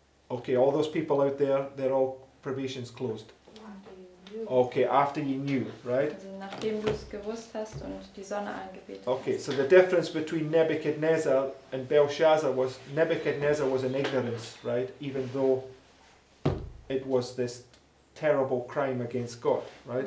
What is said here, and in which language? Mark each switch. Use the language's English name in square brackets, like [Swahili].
[English] Okay, all those people out there, they're all probations closed. Okay, after you knew, right? [German] Also nachdem du es gewusst hast und die Sonne angebetet [English] Okay, [German] hast. [English] so the difference between Nebuchadnezzar and Belshazzar was Nebuchadnezzar was in ignorance, right? Even though it was this terrible crime against God, right?